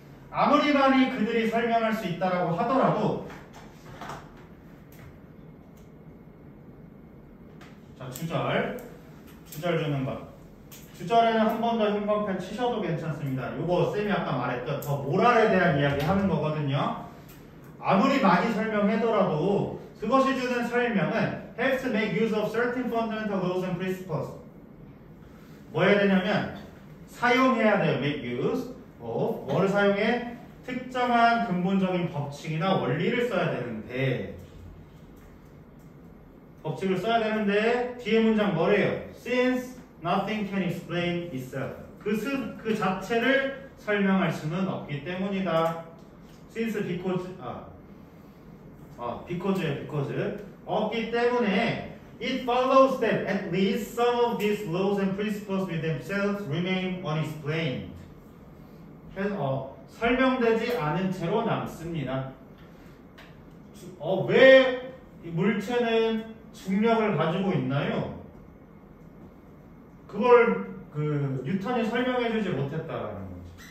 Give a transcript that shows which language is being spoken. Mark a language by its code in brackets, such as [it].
[ko] 아무리 많이 그들이 설명할 수 있다라고 하더라도 자, 주절 주는 것. 주절에는 한 번 더 형광펜 치셔도 괜찮습니다. 요거 쌤이 아까 말했던 더 모랄에 대한 이야기 하는 거거든요. 아무리 많이 설명하더라도 그것이 주는 설명은 [en] has to make use of certain fundamental laws and principles. [ko] 뭐 해야 되냐면 사용해야 돼요. [en] make use of [ko] 뭐를 사용해? 특정한 근본적인 법칙이나 원리를 써야 되는데 법칙을 써야 되는데 뒤에 문장 뭐래요? [en] Since nothing can explain itself. [ko] 그 자체를 설명할 수는 없기 때문이다. [en] Since because because [ko] 없기 때문에 [en] it follows that at least some of these laws and principles with themselves remain unexplained. [ko] 설명되지 않은 채로 남습니다. 왜 물체는 중력을 가지고 있나요? 그걸 뉴턴이 설명해주지 못했다라는 거지.